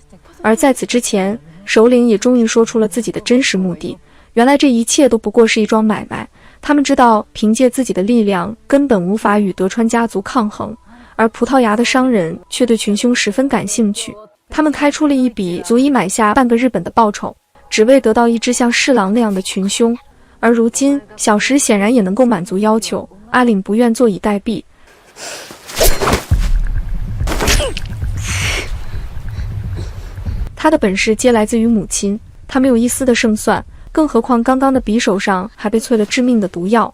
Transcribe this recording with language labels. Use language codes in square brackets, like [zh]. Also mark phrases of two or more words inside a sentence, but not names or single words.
[zh] 而在此之前，首領也終於說出了自己的真實目的。原來這一切都不過是一樁買賣。他們知道，憑借自己的力量根本無法與德川家族抗衡，而葡萄牙的商人卻對群凶十分感興趣。他們開出了一筆足以買下半個日本的報酬，只為得到一隻像侍郎那樣的群凶。而如今，小石顯然也能夠滿足要求，阿凛不願坐以待斃。他的本事皆來自於母親，他沒有一絲的勝算，更何況剛剛的匕首上還被淬了致命的毒藥。